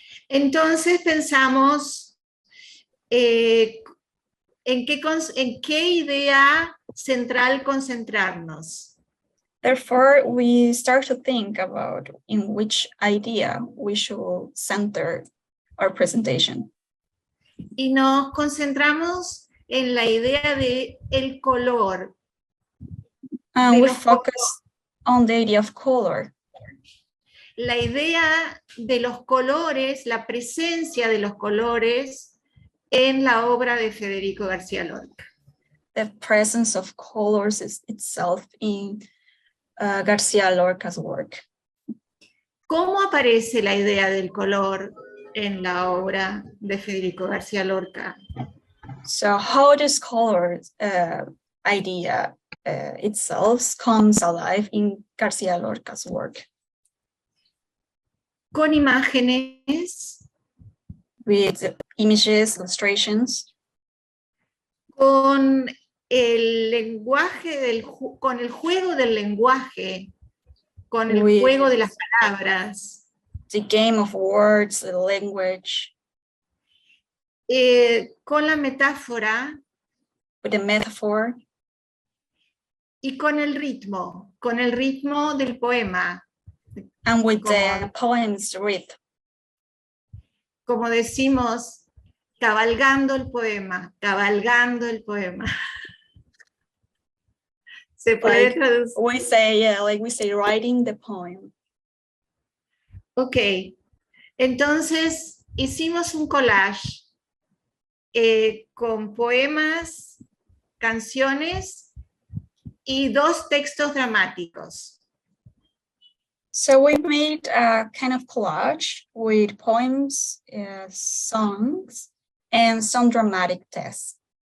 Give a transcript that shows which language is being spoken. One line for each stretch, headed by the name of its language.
Spanish: Entonces pensamos en qué idea central concentrarnos.
English: Therefore, we start to think about in which idea we should center our presentation.
Spanish: Y nos concentramos en la idea de el color.
English: We focus on the idea of color.
Spanish: La idea de los colores, la presencia de los colores en la obra de Federico García Lorca.
English: The presence of colors itself in García Lorca's work.
Spanish: ¿Cómo aparece la idea del color en la obra de Federico García Lorca.
English: So how this color idea itself comes alive in García Lorca's work?
Spanish: Con imágenes,
English: With images, illustrations,
Spanish: con el lenguaje con el juego del lenguaje, con el
English: With-
Spanish: juego de las palabras,
English: the game of words, the language,
Spanish: con la metáfora
English: with the metaphor,
Spanish: y con el ritmo del poema.
English: and with
Spanish: Como-
English: the poem's rhythm.
Spanish: Como decimos, cabalgando el poema, cabalgando el poema. Se puede
English: Like,
Spanish: traducir.
English: We say, yeah, like we say, writing the poem.
Spanish: Ok, entonces hicimos un collage con poemas, canciones y 2 textos dramáticos.
English: So we made a kind of collage with poems, songs, and some dramatic tests.